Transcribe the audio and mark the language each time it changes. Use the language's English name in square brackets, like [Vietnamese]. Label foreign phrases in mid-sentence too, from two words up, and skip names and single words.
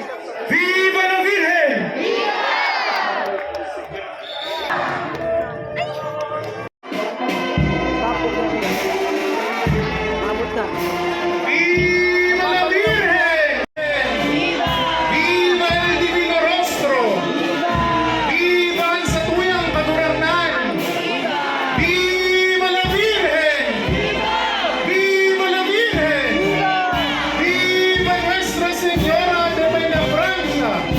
[Spanish] Viva la Virgen! [Bikol] Abot na. [Spanish] Viva la Virgen! Viva el Divino Rostro! [Bikol] Viva ang satuyang kagurangnan! [Spanish] Viva la Virgen! Viva la Virgen! Viva Nuestra Señora de la Francia!